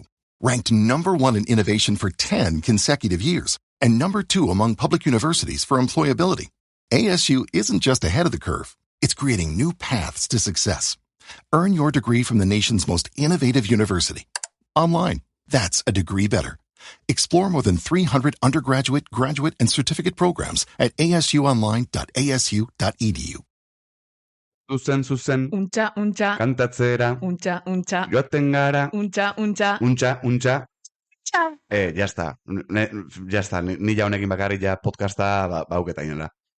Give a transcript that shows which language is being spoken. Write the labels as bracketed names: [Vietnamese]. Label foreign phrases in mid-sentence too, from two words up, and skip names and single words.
[English] Ranked #1 in innovation for 10 consecutive years and #2 among public universities for employability. ASU isn't just ahead of the curve, it's creating new paths to success. Earn your degree from the nation's most innovative university. Online, that's a degree better. Explore more than 300 undergraduate, graduate, and certificate programs at asuonline.asu.edu. [Basque] Zuzen, Untxa, kantatzera, joaten gara, untxa. [Spanish] ya está, [Basque] ni ja honekin bakarrik ja podcasta bauketa inora.